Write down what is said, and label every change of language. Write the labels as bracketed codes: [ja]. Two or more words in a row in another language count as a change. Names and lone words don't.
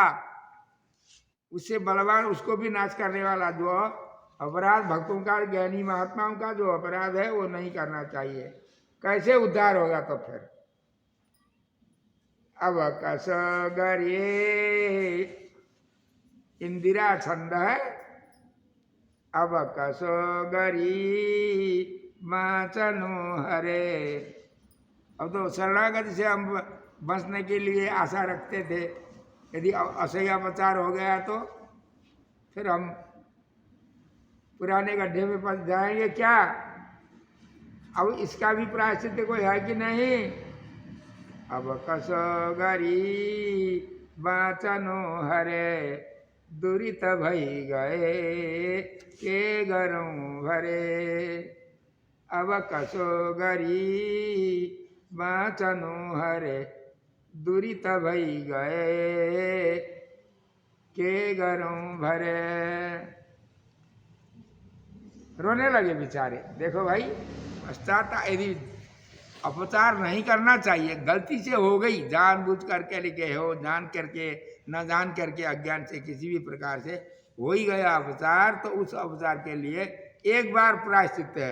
[hi] उससे बलवान उसको भी नाश करने वाला जो अपराध, भक्तों का, ज्ञानी महात्माओं का जो अपराध है वो नहीं करना चाहिए। कैसे उद्धार होगा? तो फिर अब [ne] कस गरिए [hi] इंदिरा छंद है। [ne] अब कसो गरी माचनो हरे। [hi] अब तो शरणागति से हम बचने के लिए आशा रखते थे, यदि असह्यापचार हो गया तो फिर हम पुराने गड्ढे में फंस जाएंगे क्या? अब इसका भी प्रायश्चित कोई है कि नहीं? [ne] अब कसो गरी बाचनो हरे, दुरित भई गए के गरौं भरे। अब कसो गरी बाचनो हरे, दुरित भई गए के गरौं भरे। [hi] रोने लगे बेचारे। देखो भाई, पश्चात यदि अपचार नहीं करना चाहिए, गलती से हो गई, जानबूझ करके लिखे हो, जान करके न जान करके अज्ञान से किसी भी प्रकार से हो ही गया अपचार, तो उस अपचार के लिए एक बार प्रायश्चित है।